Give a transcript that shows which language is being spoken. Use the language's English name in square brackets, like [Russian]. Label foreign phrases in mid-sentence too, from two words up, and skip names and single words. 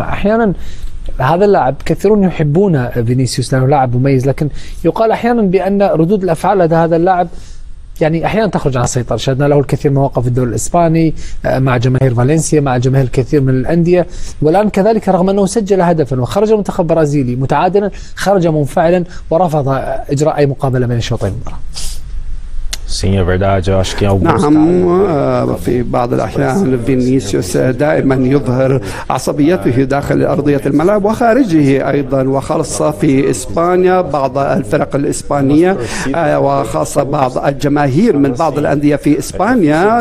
[Arabic] أحيانا هذا اللاعب كثيرون يحبون فينيسيوس لأنه لاعب مميز، لكن يقال أحيانا بأن ردود الأفعال لدى هذا اللاعب يعني أحيانا تخرج عن السيطرة. شاهدنا له الكثير من مواقف في الدوري الإسباني مع جماهير فالنسيا، مع جماهير الكثير من الأندية، والآن كذلك رغم أنه سجل هدفا وخرج المنتخب البرازيلي متعادلا، خرج منفعلا ورفض إجراء أي مقابلة بين الشوطين المباراة. [Portuguese] Sim, é verdade. Eu acho que em alguns [Arabic] نعم، في بعض الأحيان فينيسيوس دائما يظهر عصبيته داخل أرضية الملعب وخارجه أيضا، وخاصة في إسبانيا بعض الفرق الإسبانية وخاصة بعض الجماهير من بعض الأندية في إسبانيا.